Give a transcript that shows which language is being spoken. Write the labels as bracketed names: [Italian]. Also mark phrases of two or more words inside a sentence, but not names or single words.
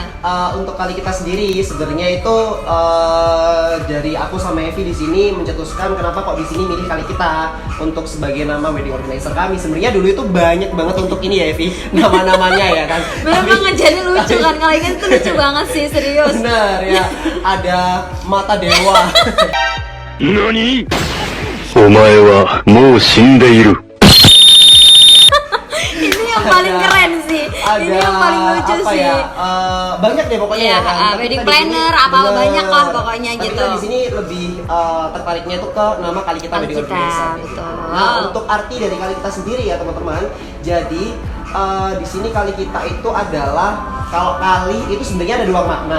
[Indonesian] Untuk Kalih Kita sendiri sebenarnya itu dari aku sama Evi di sini mencetuskan kenapa kok di sini milih Kalih Kita untuk sebagai nama [English] wedding organizer [Indonesian] kami. Sebenarnya dulu itu banyak banget untuk ini ya Evi, nama-namanya ya kan. Bener banget, jadi lucu kan, Kalih Kita itu lucu banget sih, serius. Bener ya, ada mata dewa. NANI? [Japanese] お前はもう死んでいる。 [Indonesian] Ini yang paling keren sih. Ini yang paling lucu sih. Ya? Banyak deh pokoknya ya kan. [English] Wedding planner [Indonesian] banyak lah pokoknya gitu. Kita di sini lebih tertariknya itu ke nama Kalih Kita Wedding Organizer. Nah, untuk arti dari Kalih Kita sendiri ya teman-teman. Jadi di sini Kalih Kita itu adalah, kalau kalih itu sebenarnya ada dua makna.